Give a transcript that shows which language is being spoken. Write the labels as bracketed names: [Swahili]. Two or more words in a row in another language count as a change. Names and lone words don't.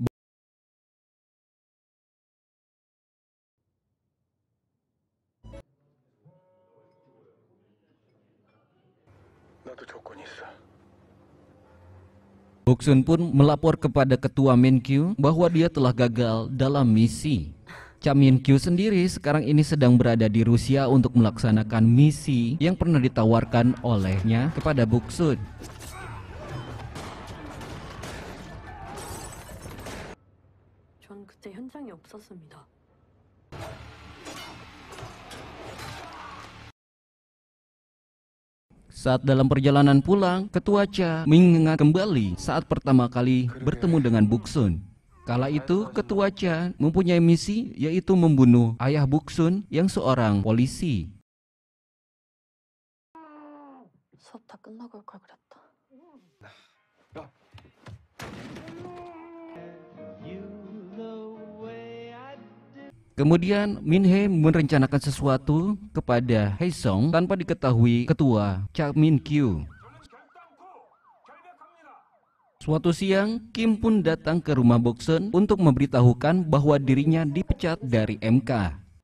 [Indonesian] Boksun pun melapor kepada Ketua Min-kyu bahwa dia telah gagal dalam misi. Cha Min-kyu sendiri sekarang ini sedang berada di Rusia untuk melaksanakan misi yang pernah ditawarkan olehnya kepada Boksun. [Korean] 전 그때 현장에 없었습니다. [Indonesian] Saat dalam perjalanan pulang, Ketua Cha mengingat kembali saat pertama kali bertemu dengan Boksun. Kala itu, Ketua Cha mempunyai misi yaitu membunuh ayah Boksun yang seorang polisi. [Korean] 수업 다 끝나고 올 걸 그랬다. [Indonesian] Kemudian Min Hee merencanakan sesuatu kepada Hae Sung tanpa diketahui Ketua Cha Min-kyu. Suatu siang, Kim pun datang ke rumah Boksun untuk memberitahukan bahwa dirinya dipecat dari MK.